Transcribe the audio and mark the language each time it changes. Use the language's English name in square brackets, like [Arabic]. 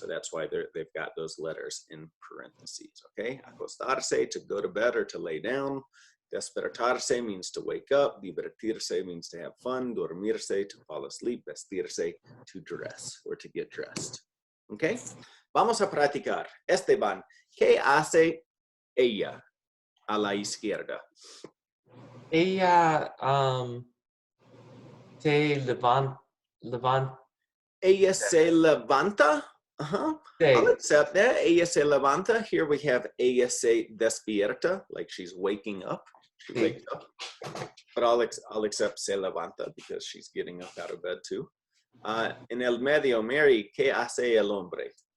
[English] So that's why they've got those letters in parentheses, okay? Acostarse, to go to bed or to lay down. Despertarse means to wake up. Divertirse means to have fun. Dormirse, to fall asleep. Vestirse, to dress or to get dressed, okay? [Spanish] Vamos a practicar. Esteban, ¿qué hace ella a la izquierda? Ella se levanta. Ella se levanta. [English] I'll accept that. [Spanish] Ella se levanta. [English] Here we have [Spanish] ella se despierta, [English] like she's waking up. She wakes up. But I'll accept se levanta because she's getting up out of bed too. [Spanish] En el medio, Mary, ¿qué hace el hombre?